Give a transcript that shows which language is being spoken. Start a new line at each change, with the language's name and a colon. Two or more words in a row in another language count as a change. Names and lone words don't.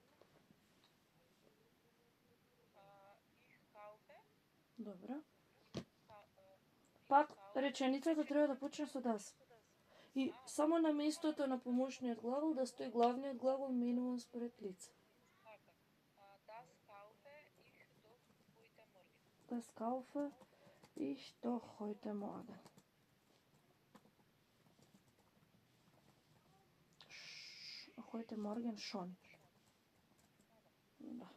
Macedonian: Добро. Пак реченицата треба да почне со das. И само на местото на помошниот глагол да стои главниот глагол менуван според лице.
German: Das kaufe ich doch heute Morgen. Heute Morgen schon.
Macedonian: Да.